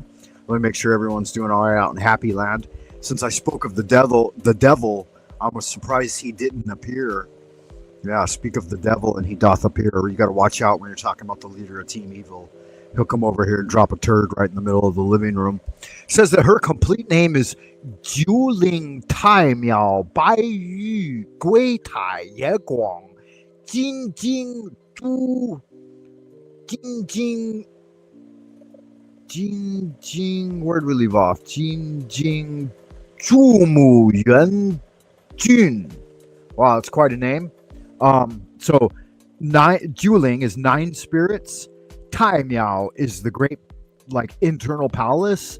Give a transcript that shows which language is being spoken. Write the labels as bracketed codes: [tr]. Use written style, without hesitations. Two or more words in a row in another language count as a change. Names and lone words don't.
[en] Let me make sure everyone's doing all right out in Happy Land. Since I spoke of the devil, I was surprised he didn't appear. Yeah, speak of the devil and he doth appear. You got to watch out when you're talking about the leader of Team Evil. He'll come over here and drop a turd right in the middle of the living room. Says that her complete name is Jiuling Tai Miao Bai Yu Gui Tai Ye Guang Jing Jing Du Jing Jing Jing Jing. Where did we leave off? Jing Jing Zhu Mu Yuan Jun. Wow, that's quite a name. So Juling is 9 spirits. Tai Miao is the great, like, internal palace.